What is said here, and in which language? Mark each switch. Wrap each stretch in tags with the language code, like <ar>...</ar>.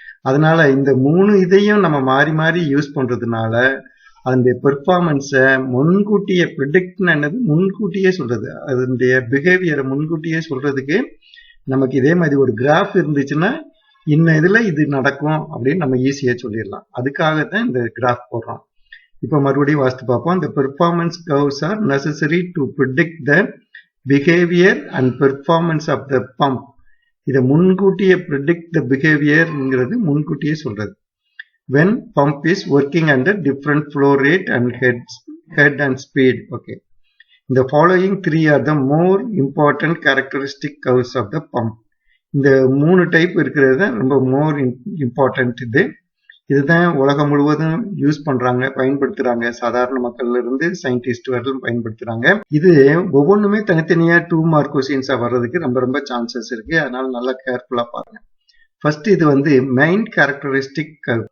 <ta>அதனால இந்த 3 இதையும் நம்ம மாறி மாறி யூஸ் பண்றதுனால அதனுடைய பெர்ஃபார்மன்ஸை முன்கூட்டியே ப்ரிடிக்ட்னு முன்கூட்டியே சொல்றது, அதனுடைய பிஹேவியரை முன்கூட்டியே சொல்றதுக்கு நமக்கு இதே மாதிரி ஒரு கிராஃப் இருந்துச்சுன்னா இன்ன இதுல இது நடக்கும் அப்படின்னு நம்ம ஈஸியா சொல்லிடலாம். அதுக்காகத்தான் இந்த கிராஃப் போடுறோம். இப்ப மறுபடியும் வாசித்து பார்ப்போம்.</ta> <en>இந்த performance curves are necessary to predict the behaviour and performance of the pump.</en> <ta>இதை முன்கூட்டியே</ta> <en>predict the பிஹேவியர்ங்கிறது</en> <ta>முன்கூட்டியே சொல்றது.</ta> <en>when pump is working under different flow rate and head and speed. Okay. The following 3 are the more important characteristic curves of the pump.</en> <ta>இந்த 3 type இருக்கிறது ரொம்ப more important. இதுதான் உலகம் முழுவதும் யூஸ் பண்றாங்க, பயன்படுத்துறாங்க. சாதாரண மக்கள்ல இருந்து சயின்டிஸ்ட் வரலும் பயன்படுத்துறாங்க. இது ஒவ்வொன்றுமே தனித்தனியா 2 மார்க் கொஸ்டின்ஸா வர்றதுக்கு ரொம்ப ரொம்ப சான்சஸ் இருக்கு. அதனால நல்லா கேர்ஃபுல்லா பாருங்க. ஃபர்ஸ்ட் இது மெயின் கேரக்டரிஸ்டிக் கர்வ்.</ta>